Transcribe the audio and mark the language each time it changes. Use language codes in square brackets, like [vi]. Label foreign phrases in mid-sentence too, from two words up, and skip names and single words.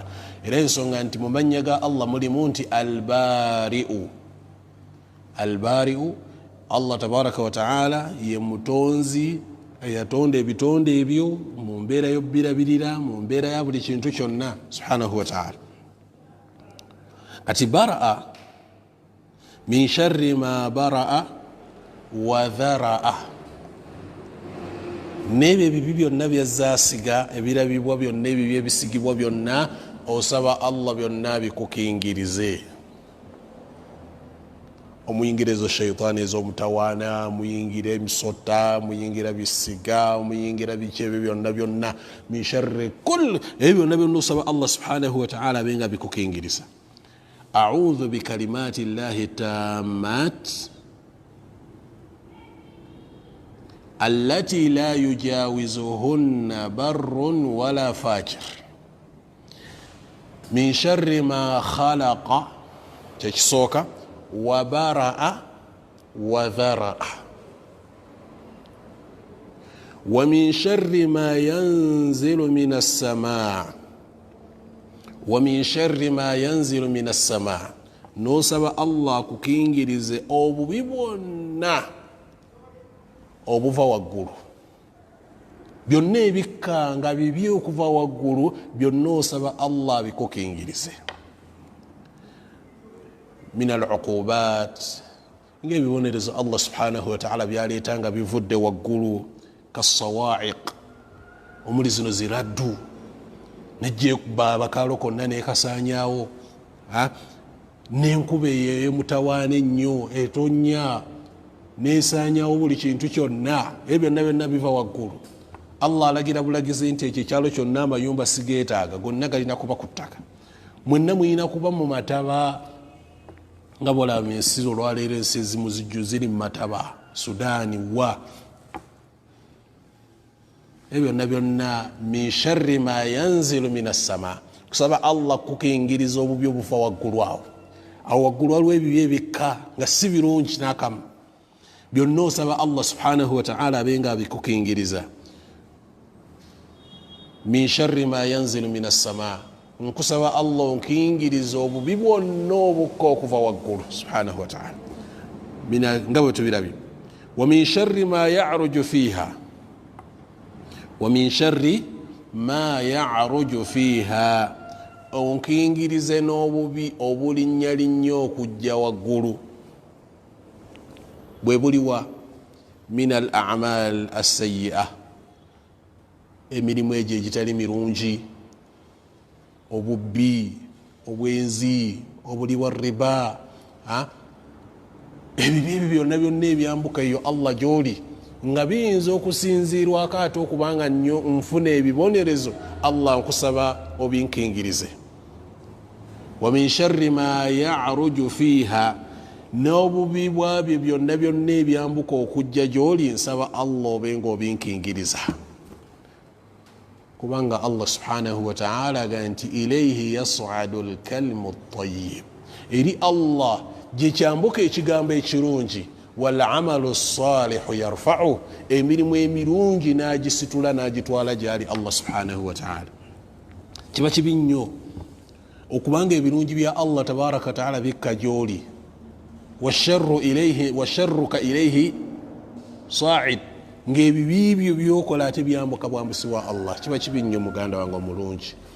[lg] Era ensonga nti mu mannya ga Allah mulimu nti albari'u. Albari'u, Allah [ar] تبارك وتعالى [lg] ye mutonzi eyatonda ebitonde ebyo mu mbeera y'obbirabirira, mu mbeera ya buli kintu kyonna [ar] سبحانه وتعالى. [lg] Kati bara'a, [ar] من شر ما برأ وذرأ, [lg] n'ebyo ebibi byonna byazaasiga, ebirabibwa byonna, ebibi ebisigibwa byonna, osaba Allah byonna bikukingirize. Omuyingirizo shaitani ez'omutawaana, muyingira emisota, muyingira bisiga, muyingira biki ebyo byonna byonna, [ar] من شر كل, [lg] ebyo byonna byonna osaba Allah [ar] سبحانه وتعالى [lg] abenga bikukingiriza. [ar] أعوذ بكلمات الله التامات التي لا يجاوزهن بر ولا فاجر, من شر ما خلق, kyekisooka, وبرأ وذرأ ومن شر ما ينزل من السماء ومن شر ما ينزل من السماء, wa min sharri ma yanzilu minas samaa, [lg] n'osaba Allah kukingirize obubi bwonna obuva waggulu. Byonna ebikka nga bibi okuva waggulu, byonna osaba Allah bikukingirize. [ar] من العقوبات, [lg] ng'ebibonerezo Allah [ar] سبحانه وتعالى [lg] byaleetanga bivudde waggulu kasawa'iq omuli zino ziraddu nejje baba kalo konna nekasanyawo n'enkuba ey'emutawaana ennyo etonnya nesanyawo buli kintu kyonna ebyo byonna biva waggulu. Allah alagira bulagizi nti ekyo ekyalo kyonna amayumba sigeetaaga gonna galina kuba ku ttaka mwenna muyina kuba mu mataba nga bwolaba ensi olwaleero ensi ezimu ziri mu mataba Sudaani wa ebyo byonna [ar] من شر ما ينزل من السماء [lg] kusaba Allah kukingiriza obubi obufa waggulu awo waggulu waliwo ebibi ebikka nga si birungi n'akamu byonna osaba Allah [ar] سبحانه وتعالى [lg] abenga abikukingiriza. [ar] من شر ما ينزل من السماء [lg] nkusaba Allah nkingiriza obubi bwonna obukka okuva waggulu [ar] سبحانه وتعالى [lg] nga bwe tubirabye. [ar] ومن شر ما يعرج فيها ومن شر ما يعرج فيها wa min sharri ma ya'ruju fiha onkingirize n'obubi obulinnyalinnya okujja waggulu [lg] bwe buliwa [ar] من الأعمال السيئة [lg] emirimu egyo egitali mirungi obubbi obwenzi obuliwa riba ebibi ebyo byonna ebyambuka eyo Allah gy'oli nga biyinza okusinziirwako ate okubanga nnyo nfuna ebibonerezo Allah nkusaba obinkingirize. [ar] ومن شر ما يعرج فيها [lg] n'obubi bwabyo byonna ebyambuka okujja gy'oli nsaba Allah obenga obinkingiriza kubanga Allah [ar] سبحانه وتعالى [lg] aga nti [ar] إليه يصعد الكلم الطيب [lg] eri Allah gye kyambuka ekigambo ekirungi [ar] والعمل الصالح يرفع [lg] emirimu emirungi n'agisitula n'agitwala gyali Allah [ar] سبحانه وتعالى. [lg] Kiba kibi nnyo okubanga ebirungi bya Allah [ar] تبارك تعالى [lg] bikka gy'oli [ar] وشرك إليه صاعد [lg] ng'ebibibyo byokola ate byambuka bwambusi wa Allah kiba kibi nnyo muganda wange omulungi.